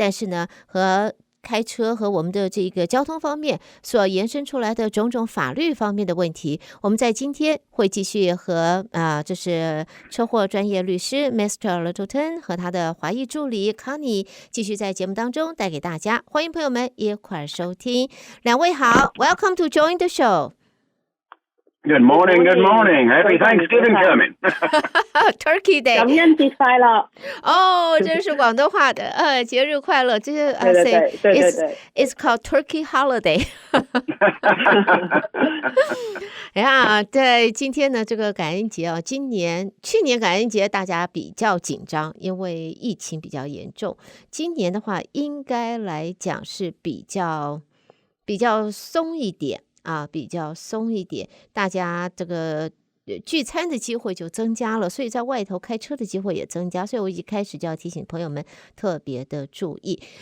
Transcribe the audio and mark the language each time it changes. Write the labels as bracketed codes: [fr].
[zh] 但是呢，和开车和我们的这个交通方面所延伸出来的种种法律方面的问题，我们在今天会继续和这是车祸专业律师 Mr. Littleton 和他的华裔助理 Connie 继续在节目当中带给大家，欢迎朋友们一块儿收听。两位好 [en] ，Welcome to join the show。Good morning, good morning. Happy Thanksgiving coming. Turkey Day. [zh] 感恩节快乐。哦，这是广东话的，节日快乐。这是对 [en] ，It's called Turkey Holiday. [zh] 哎呀，在今天呢，这个感恩节啊，去年感恩节大家比较紧张，因为疫情比较严重。今年的话，应该来讲是比较松一点。比较松一点，大家这个聚餐的机会就增加了，所以在外头开车的机会也增加，所以我一开始就要提醒朋友们特别的注意。